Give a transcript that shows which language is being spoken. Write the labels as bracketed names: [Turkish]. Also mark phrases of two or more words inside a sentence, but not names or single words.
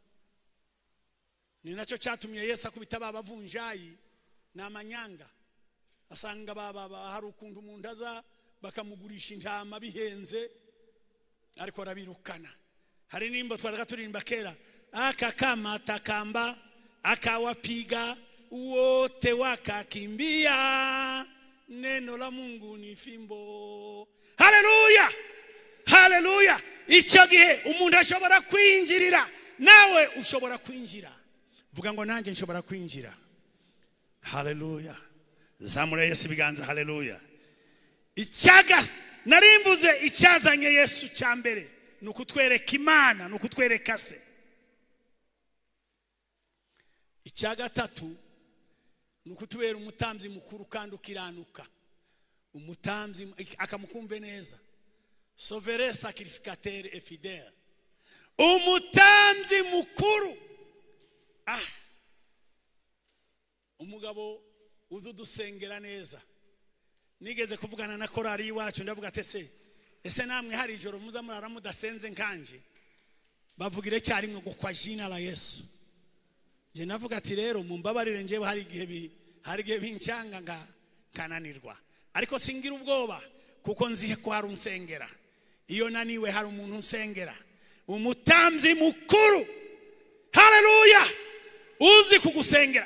[Kinyarwanda] Ni nacyo cyatumye Yesu akubita babavunjayi n'amanyanga. Asanga hari ukuntu umuntu aza bakamugurisha intama bihenze, ariko arabirukana. Hari nimbo twaraga turimba kera, [Swahili] akakama takamba akawapiga wote wakakimbia, neno la Mungu ni fimbo. [Kinyarwanda] Haleluya, haleluya. Icyo gihe umuntu ashobora kwinjirira, nawe ushobora kwinjira. Vuga ngo nanjye nshobora kwinjira. Haleluya. Zamura Yesu biganza. Haleluya. Icyaga narimvuze icyazanye Yesu cya mbere ni ukutwereka Imana, ni ukutwereka se. Icya gatatu ni ukutubera umutambyi mukuru kandi ukiranuka. Umutambyi akamukumve neza, [French] souverain sacrificateur et fidèle. [Kinyarwanda] Umutambyi mukuru. Umugabo uzudusengera neza. Nigeze kuvugana na korari iwacu, ndavuga ati ese namwe hari ijoro muza murara mudasenze nkanje? Bavugire cyarimwe ngo [Swahili] kwa jina la Yesu. [Kinyarwanda] Je navuga ati rero mumbabarire, njewe hari gihe bincanga kananirwa, ariko singira ubwoba kuko nzi ko hari unsengera. Iyo naniwe hari umuntu unsengera, umutambyi mukuru. Haleluya. Uzi kugusengera.